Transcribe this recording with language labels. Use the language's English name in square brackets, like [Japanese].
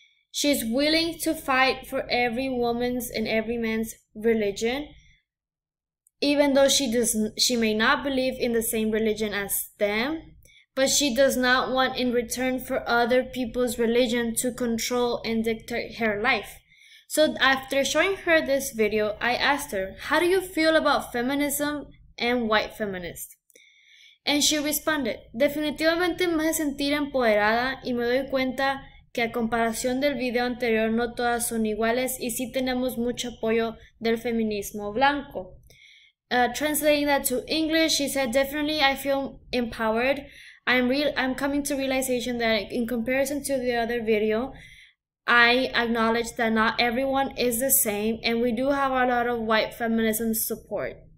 [English] She's willing to fight for every woman's and every man's religion, even though she may not believe in the same religion as them, but she does not want in return for other people's religion to control and dictate her life. So after showing her this video, I asked her, how do you feel about feminism and white feminists? And she responded, [Spanish] definitivamente me hace sentir empoderada y me doy cuenta que a comparación del video anterior no todas son iguales y sí tenemos mucho apoyo del feminismo blanco. [English] Translating that to English, she said, definitely I feel empowered. I'm coming to realization that in comparison to the other video, I acknowledge that not everyone is the same, and we do have a lot of white feminism support.